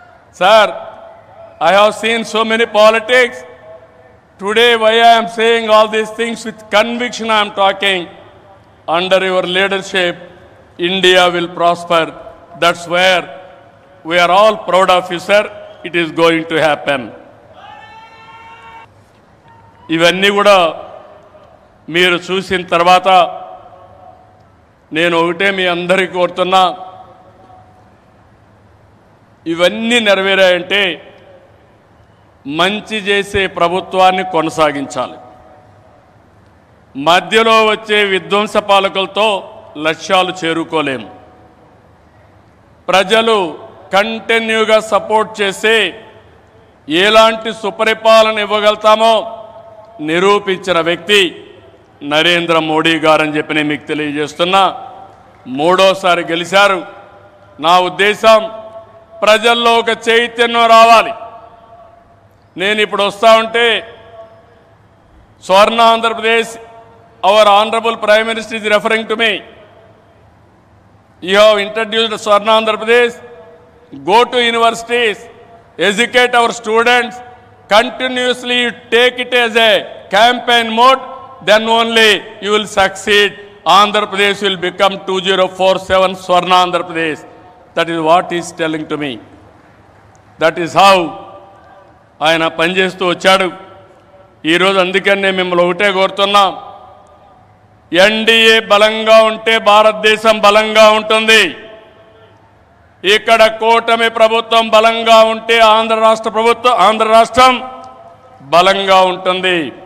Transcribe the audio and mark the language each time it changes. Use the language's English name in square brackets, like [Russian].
[English] Sir, I have seen so many politics. Today, why I am saying all these things with conviction, I am talking. Under your leadership, India will prosper. That's where we are all proud of you, sir. It is going to happen. [Telugu] ఇవన్నీ కూడా మీరు చూసిన తర్వాత నేను ఒకటే మీ అందరికీ కోరుతున్నా, ఇవన్నీ నెరవేరాయంటే మంచి చేసే ప్రభుత్వాన్ని కొనసాగించాలి. మధ్యలో వచ్చే విధ్వంస పాలకులతో లక్ష్యాలు చేరుకోలేము. ప్రజలు కంటిన్యూగా సపోర్ట్ చేసి ఎలాంటి సుపరిపాలన ఇవ్వగలుగుతామో నిరూపించిన వ్యక్తి నరేంద్ర మోడీ గారని చెప్పి నేను మీకు తెలియజేస్తున్నా. మూడోసారి గెలిచారు. నా ఉద్దేశం ప్రజల్లో ఒక చైతన్యం రావాలి. [English] నేను ఇప్పుడు వస్తా ఉంటే Swarna Andhra Pradesh, our honourable prime minister is referring to me. You have introduced Swarna Andhra Pradesh. Go to universities, educate our students, continuously you take it as a campaign mode, then only you will succeed. Andhra Pradesh will become 2047 Swarna Andhra Pradesh. That is what he is telling to me. That is how [Telugu] ఆయన పనిచేస్తూ వచ్చాడు. ఈరోజు అందుకని నేను మిమ్మల్ని ఒకటే కోరుతున్నా, NDA బలంగా ఉంటే భారతదేశం బలంగా ఉంటుంది. ఇక్కడ కూటమి ప్రభుత్వం బలంగా ఉంటే ఆంధ్ర రాష్ట్రం బలంగా ఉంటుంది.